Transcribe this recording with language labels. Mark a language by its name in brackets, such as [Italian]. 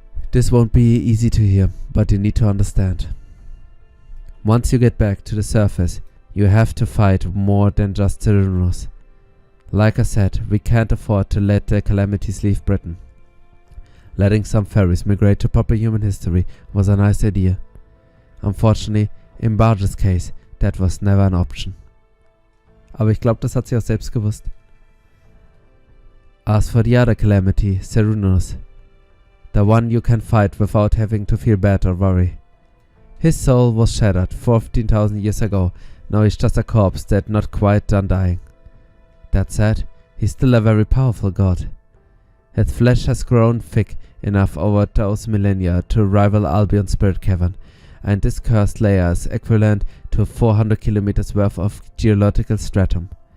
[English] This won't be easy to hear, but you need to understand. Once you get back to the surface, you have to fight more than just Xenonus. Like I said, we can't afford to let the calamities leave Britain. Letting some fairies migrate to proper human history was a nice idea. Unfortunately, in Barges' case, that was never an option. [German] Aber ich glaube, das hat sie auch selbst gewusst. As for the other calamity, Xenonus, [English] The one you can fight without having to feel bad or worry. His soul was shattered 14,000 years ago. Now he's just a corpse that not quite done dying. That said, he's still a very powerful god. His flesh has grown thick enough over those millennia to rival Albion's spirit cavern, and this cursed layer is equivalent to 400 kilometers worth of geological stratum.